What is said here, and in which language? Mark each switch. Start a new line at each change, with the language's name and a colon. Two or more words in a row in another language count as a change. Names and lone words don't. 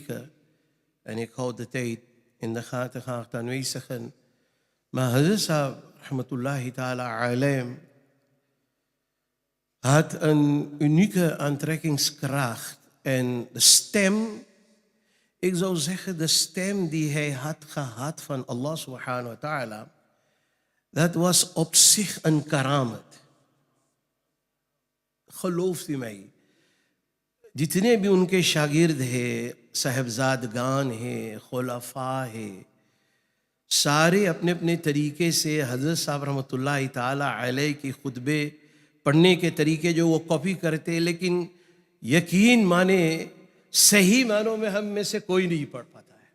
Dutch: En ik houd de tijd in de gaten, graag aanwezigen. My Hazrat
Arabic: رحمة الله تعالى عليه
Dutch: had een unieke aantrekkingskracht. En de stem, ik zou zeggen de stem die hij had gehad van Allah
Arabic: سبحانه وتعالى,
Dutch: dat was op zich een karamat. Gelooft u mij?
Urdu: جتنے بھی ان کے شاگرد ہیں، صاحبزادگان ہیں، خلفا ہیں، سارے اپنے اپنے طریقے سے حضرت صاحب
Arabic: رحمة الله تعالى عليه
Urdu: کی خطبے پڑھنے کے طریقے جو وہ کاپی کرتے، لیکن یقین مانیں صحیح معنوں میں ہم میں سے کوئی نہیں پڑھ پاتا ہے.